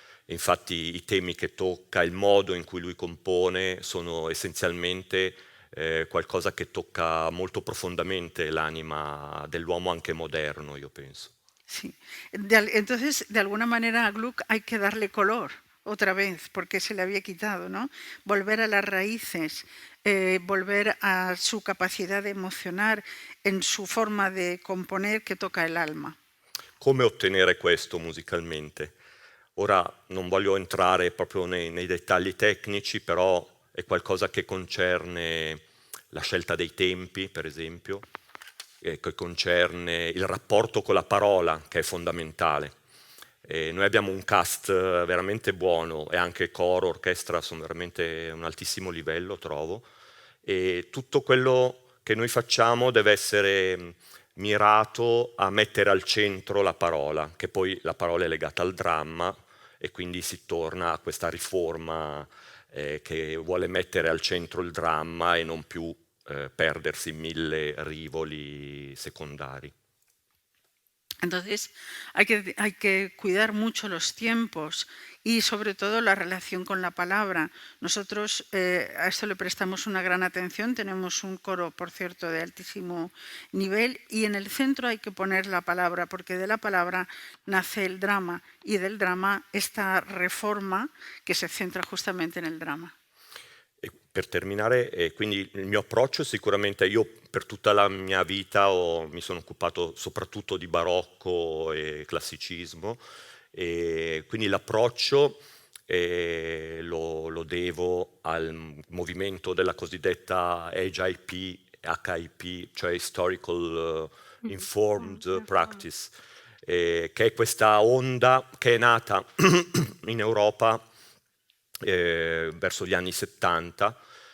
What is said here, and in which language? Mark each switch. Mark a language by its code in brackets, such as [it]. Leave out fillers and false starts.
[it] Infatti i temi che tocca, il modo in cui lui compone sono essenzialmente qualcosa che tocca molto profondamente l'anima dell'uomo anche moderno, io penso. [es] Sí. Entonces, de alguna manera a Gluck hay que darle color otra vez, porque se le había quitado, ¿no? Volver a las raíces, volver a su capacidad de emocionar en su forma de componer que toca el alma. [it] Come ottenere questo musicalmente? Ora non voglio entrare proprio nei dettagli tecnici, però è qualcosa che concerne la scelta dei tempi, per esempio, che concerne il rapporto con la parola, che è fondamentale. Noi abbiamo un cast veramente buono e anche coro, orchestra sono veramente a un altissimo livello, trovo, e tutto quello che noi facciamo deve essere mirato a mettere al centro la parola, che poi la parola è legata al dramma e quindi si torna a questa riforma che vuole mettere al centro il dramma e non più perdersi in 1000 rivoli secondari. [es] Entonces, hay que cuidar mucho los tiempos y sobre todo la relación con la palabra. Nosotros a esto le prestamos una gran atención, tenemos un coro, por cierto, de altísimo nivel y en el centro hay que poner la palabra, porque de la palabra nace el drama y del drama esta reforma que se centra justamente en el drama. [it] E per terminare, quindi il mio approccio sicuramente, io per tutta la mia vita mi sono occupato soprattutto di barocco e classicismo, e quindi l'approccio lo devo al movimento della cosiddetta HIP, HIP, cioè [en] Historical Informed Practice, [it] che è questa onda che è nata in Europa verso gli anni 70.